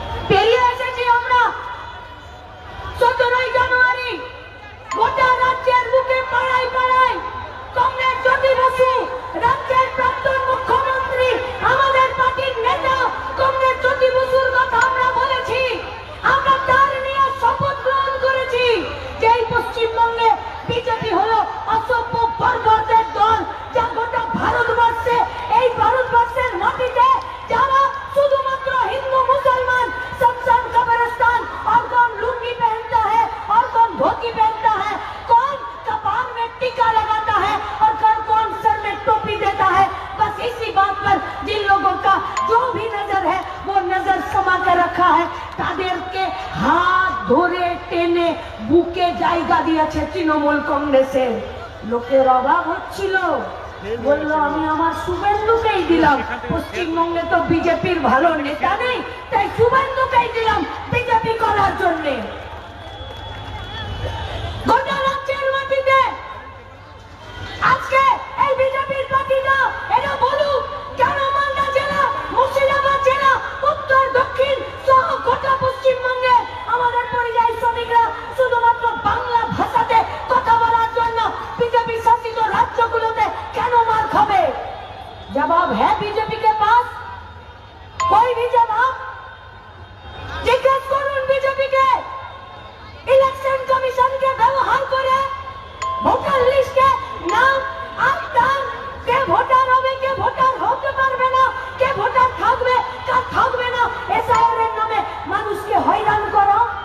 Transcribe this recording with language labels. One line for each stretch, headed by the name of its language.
Bangla: পেরিয়ে এসেছি আমরা 17ই জানুয়ারি, গোটা রাজ্যের বুকে পাড়ায় পাড়ায় কংগ্রেস জ্যোতি বসু, রাজ্যের প্রাক্তন মুখ্যমন্ত্রী, আমাদের পার্টির নেতা কংগ্রেস জ্যোতি বসুর কথা আমরা বলেছি। আমরা তার নিয়ে শপথ গ্রহণ করেছি যে এই পশ্চিমবঙ্গে বিজেপি হলো অসভ্য বর্বরদের দল, যা গোটা ভারতবর্ষে, এই ভারতবর্ষের মাটিতে যারা শুধুমাত্র হিন্দু মুসলমান
Hindi: शमशान कब्रिस्तान और कौन लुंगी पहनता है और कौन धोती पहनता है, कौन कपार में टीका लगाता है और कौन सर में टोपी देता है, बस इसी बात पर जिन लोगों का जो भी नजर है वो नजर समा कर रखा है,
Bangla: তাদেরকে হাত ধরে টেনে বুকে জায়গা দিয়েছে তৃণমূল কংগ্রেসের। লোকের অভাব হচ্ছিল, বললো আমি আমার শুভেন্দুকেই দিলাম, পশ্চিমবঙ্গে তো বিজেপির ভালো নেতা নেই, তাই শুভেন্দুকেই দিলাম বিজেপি করার জন্য। গোটা রাজ্যের মাটিতে আজকে এই বিজেপির পার্টিটা এটা বলুক কেন মালদা জেলা, মুর্শিদাবাদ জেলা, উত্তর দক্ষিণ সহ গোটা পশ্চিমবঙ্গে আমাদের পরিযায়ী শ্রমিকরা শুধুমাত্র বাংলা ভাষাতে কথা বলার জন্য বিজেপি শাসিত রাজ্যগুলোতে কেন মার খাবে?
Hindi: जवाब है बीजेपी के पास, कोई भी जवाब?
Bangla: जिज्ञास করুন বিজেপিকে। ইলেকশন কমিশনকে ব্যবহার করে ভোটার লিস্টে নাম আনতাম, কে ভোটার হবে, কে ভোটার হতে পারবে না, কে ভোটার থাকবে, কার থাকবে না, এসআইআর এর নামে মানুষকে হয়রান করো।